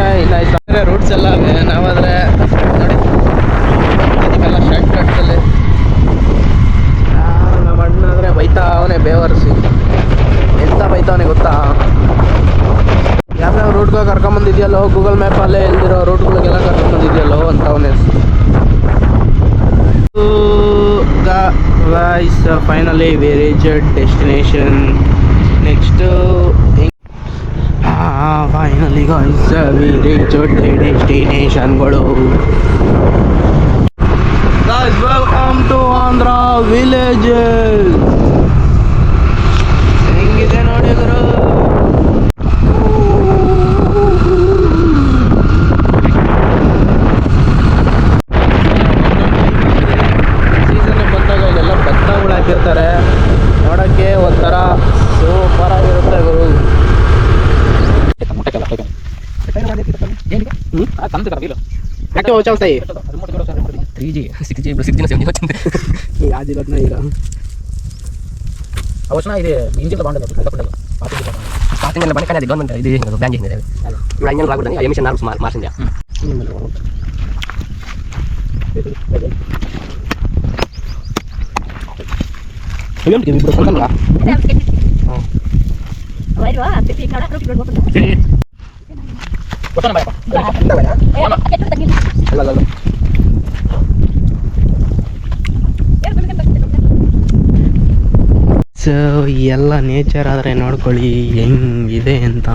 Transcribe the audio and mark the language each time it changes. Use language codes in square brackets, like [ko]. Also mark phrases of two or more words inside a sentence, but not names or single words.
[kn] ಇನ್ನು 5,000 ರೂಟ್ಸ್ ಎಲ್ಲ ನಾವಾದರೆ ನೋಡಿ ಇದಕ್ಕೆಲ್ಲ ಶರ್ಟ್ ಕಟ್ಸಲ್ಲಿ ನಮ್ಮ ಅಣ್ಣಾದರೆ ಬೈತಾ ಅವನೇ ಬೇವರ್ಸಿ ಎಂತ ಬೈತಾವನೆ ಗೊತ್ತಾ. ಯಾವ್ಯಾವ ರೂಟ್ಗೆ ಕರ್ಕೊಂಬಂದಿದ್ಯಲ್ಲೋ ಗೂಗಲ್ ಮ್ಯಾಪಲ್ಲೇ ಎಲ್ದಿರೋ ರೂಟ್ಗಳಿಗೆಲ್ಲ ಕರ್ಕೊಂಬಂದಿದ್ಯಲ್ಲೋ ಅಂತ ಅವನೇ. [en] Guys, finally we reached destination. Next finally guys we reached the destination ಗಳು. Guys, welcome to Andhra villages. [kn] ಹೆಂಗಿದೆ ನೋಡಿ ಗುರು. ಹಾಕಿರ್ತಾರೆ ನೋಡೋಕ್ಕೆ ಒಂಥರ ಸೂಪರ್ ಆಗಿರುತ್ತೆ ಗುರು. [te] అవసరం ఇది ఇంజిన్ బాగుంటుంది స్టార్టింగ్ బండి కానీ అది గవర్నమెంట్ ఇది బ్యాన్ చేసింది. ఇప్పుడు ఇంజన్ రాకూడదని [en] emission norms [te] మార్చింది. ఇప్పుడు కొనుక్కోరా [kn] ಸೊ ಎಲ್ಲ ನೇಚರ್ ಆದರೆ ನೋಡ್ಕೊಳ್ಳಿ ಹೆಂಗಿದೆ ಅಂತ.